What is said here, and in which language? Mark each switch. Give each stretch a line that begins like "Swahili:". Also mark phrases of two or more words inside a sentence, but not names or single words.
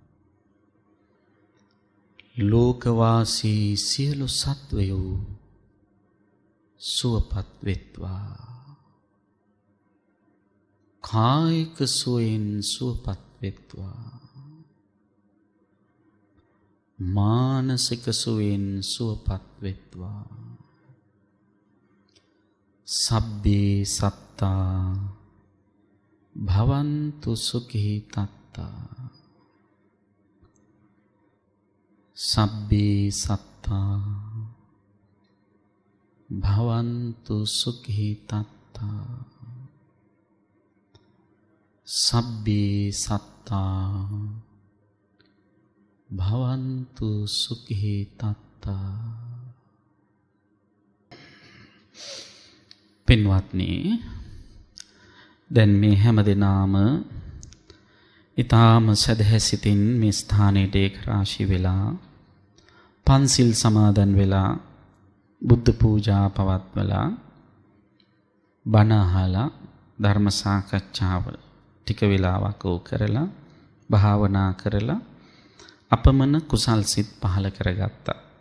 Sinhala: ලෝකවාසී සියලු සත්වයෝ සුවපත් වෙත්වා. කායික සුවයෙන් සුවපත් වෙත්වා. මානසික සුවයෙන් සුවපත් වෙත්වා.
Pali: සබ්බේ සත්තා භවන්තු සුඛී තත්තා. සබ්බේ සත්තා භවන්තු සුඛී තත්තා. සබ්බේ සත්තා භවන්තු සුඛී තත්තා.
Sinhala: පින්වත්නි, දැන් මේ හැම දිනාම ඊ타ම සදහැසිතින් මේ ස්ථානයේ ඒක රාශි වෙලා පන්සිල් සමාදන් වෙලා බුද්ධ පූජා පවත්වලා බණ අහලා ධර්ම සාකච්ඡාව ටික වෙලාවක් කරලා භාවනා කරලා අපමණ කුසල් සිත් පහළ කරගත්තා.